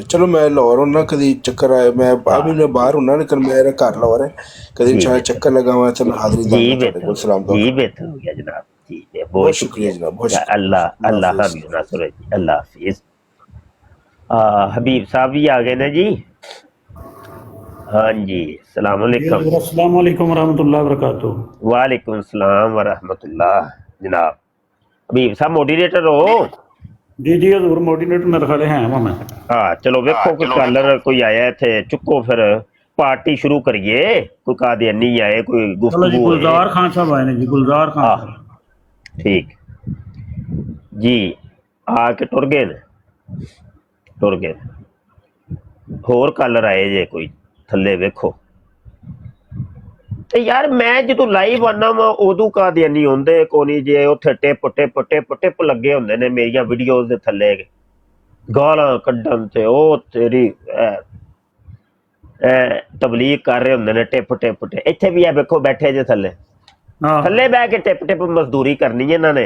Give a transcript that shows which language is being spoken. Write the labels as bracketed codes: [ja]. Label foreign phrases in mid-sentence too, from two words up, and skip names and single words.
[pa] ਚਲੋ ਮੈਂ ਲਾਹੌਰ ਹੁਣਾ, ਕਦੀ ਚੱਕਰ ਆਇਆ, ਮੈਂ ਬਾਹਰ ਹੁਣਾ, ਲੇਕਿਨ ਮੇਰਾ ਘਰ ਲਾਹੌਰ ਹੈ। ਕਦੀ ਇਨਸ਼ਾਅੱਲਾ ਚੱਕਰ ਲਗਾਵਾਂ ਤੇ ਮੈਂ ਹਾਜ਼ਰੀ ਦਾਂਗਾ। ਸਲਾਮ ਜੀ, ਬਿਹਤਰ ਹੋ ਗਿਆ ਜਨਾਬ ਜੀ, ਬਹੁਤ ਸ਼ੁਕਰੀਆ ਜਨਾਬ, ਬਹੁਤ ਸ਼ੁਕਰੀਆ। ਅੱਲਾਹ ਹਾਫਿਜ਼ ਨਾਸਰ ਜੀ, ਅੱਲਾਹ ਹਾਫਿਜ਼। ਹਬੀਬ ਸਾਹਿਬ ਵੀ ਆ ਗਏ ਨੇ ਜੀ। ਹਾਂ ਜੀ, [ar] السلام عليكم. السلام عليكم رحمة الله وبركاته. وعليكم السلام ورحمة الله. [pa] ਜਨਾਬ ਹਬੀਬ ਸਾਹਬ ਮੌਡਰੇਟਰ ਹੋ? ਜੀ ਜੀ ਹਜ਼ੂਰ ਮੌਡਰੇਟਰ ਮੇਰੇ ਖ਼ਿਆਲ ਹੈ ਮੈਂ। ਹਾਂ ਚਲੋ ਵੇਖੋ ਕੋਈ ਕਾਲਰ ਕੋਈ ਆਇਆ ਥੇ, ਚੁੱਕੋ ਫਿਰ ਪਾਰਟੀ ਸ਼ੁਰੂ ਕਰੀਏ। ਕੋਈ ਕਾਦੀਆਨੀ ਆਏ, ਕੋਈ ਗੁਫ਼ਤਗੂ। ਗੁਲਜ਼ਾਰ ਖ਼ਾਨ ਸਾਹਬ ਆਏ ਨੇ ਜੀ, ਗੁਲਜ਼ਾਰ ਖ਼ਾਨ। ਠੀਕ ਜੀ, ਆਕੇ ਟੁਰ ਗਏ। ਹੋਰ ਕਾਲਰ ਆਏ ਜੇ ਕੋਈ ਥੱਲੇ ਵੇਖੋ। ਤੇ ਯਾਰ ਮੈਂ ਜਦੋਂ ਲਾਈਵ ਆਨਾ ਵਾ ਉਦੋਂ ਕਾਦੀਆਨੀ ਹੁੰਦੇ ਕੋਨੀ ਜੇ ਉੱਥੇ ਟਿਪ ਲੱਗੇ ਹੁੰਦੇ ਨੇ ਮੇਰੀਆਂ ਵੀਡੀਓਜ਼ ਦੇ ਥੱਲੇ ਗਾਲਾਂ ਕੱਢਣ ਤੇ ਉਹ ਤੇਰੀ ਤਬਲੀਗ ਕਰ ਰਹੇ ਹੁੰਦੇ ਨੇ ਟਿਪ ਇੱਥੇ ਵੀ ਆ ਵੇਖੋ ਬੈਠੇ ਜੇ ਥੱਲੇ ਬਹਿ ਕੇ ਟਿਪ ਮਜ਼ਦੂਰੀ ਕਰਨੀ ਇਹਨਾਂ ਨੇ।